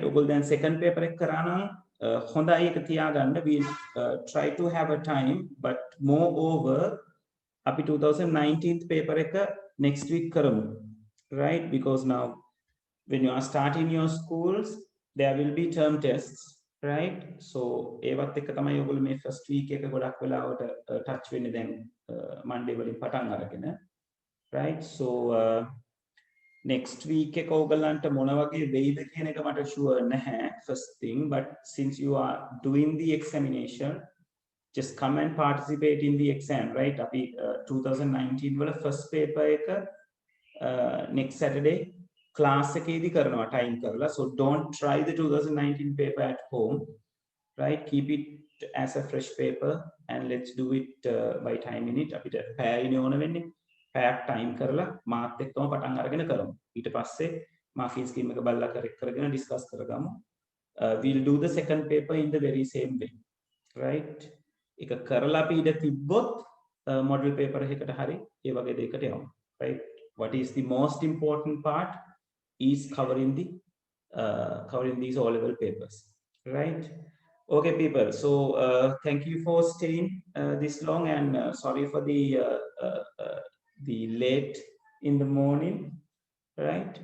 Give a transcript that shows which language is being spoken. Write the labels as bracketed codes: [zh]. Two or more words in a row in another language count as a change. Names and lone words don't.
[en] Then second paper we try to have a time, but moreover, up to 2019 paper next week, right? Because now when you are starting your schools, there will be term tests, right? [si] So ඒවත් එක්ක තමයි ඔයගොල්ලෝ මේ [en] first week [si] එක ගොඩක් වෙලාවට touch වෙන්නේ දැන් Monday වලින් පටන් අරගෙන, [en] right? So next week [si] එක ඔයගලන්ට මොන වගේ වෙයිද කියන එක මට [en] sure නැහැ first thing, but since you are doing the examination, just come and participate in the exam, right? [si] අපි 2019 වල [en] first paper [si] එක [en] next Saturday class [si] එකේදී කරනවා time කරලා. [en] So don't try the 2019 paper at home, right? Keep it as a fresh paper and let's do it by time in it. [si] අපිට පැයනේ ඕන වෙන්නේ. පැයක් time කරලා මාත් එක්කම පටන් අරගෙන කරමු. ඊට පස්සේ [en] marking scheme [si] එක බලලා correct කරගෙන discuss කරගමු. [en] We'll do the second paper in the very same way, right? [si] එක කරලා අපි ඉඳ තිබ්බොත් [en] model paper [si] එකකට හරි ඒ වගේ දෙයකට යමු, [en] right? What is the most important part is covering these all-level papers, right? Okay, people. So thank you for staying this long, and sorry for the late in the morning, right?